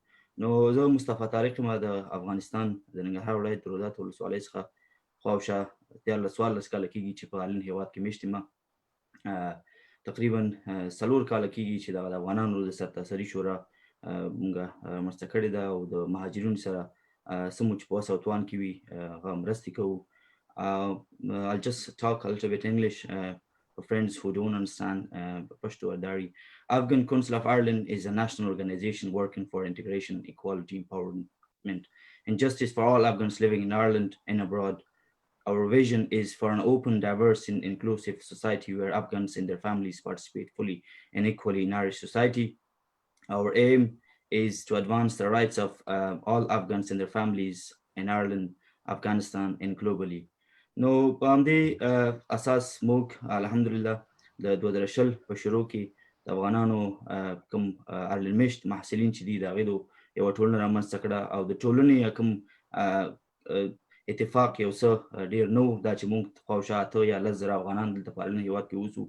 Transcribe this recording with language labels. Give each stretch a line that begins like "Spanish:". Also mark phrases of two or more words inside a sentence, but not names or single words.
Pashto: نو زه مصطفی طارق یم، د افغانستان د ننګرهار ولایت د رودات ولسوالۍ څخه خواوشا 14 کاله کېږي چې په غالین هېواد کې مېشت یم. تقریبا 4 کاله کېږي چې دغه د افغانانو د سرتاسري شورا موږ رامنځته کړې ده، او د مهاجرینو سره څه مو چې په وس او توان کې وي هغه مرستې کوو.
English: I'll just talk a little bit English for friends who don't understand Pashto or Dari. Afghan Council of Ireland is a national organization working for integration, equality, empowerment, and justice for all Afghans living in Ireland and abroad. Our vision is for an open, diverse, and inclusive society where Afghans and their families participate fully and equally in Irish society. Our aim is to advance the rights of all Afghans and their families in Ireland, Afghanistan, and globally.
Pashto: نو په همدې اساس موږ الحمدلله د 2020 په شروع کې د افغانانو کوم ارلن میشت محصلین چې دي د هغې د یوه ټولنه رامنځته کړه، او د ټولنې کوم اتفاق یو څه ډېر نه و، دا چې موږ خواوشا 8 یا 10 زره افغانان دلته په ارلن هېواد کې اوسو.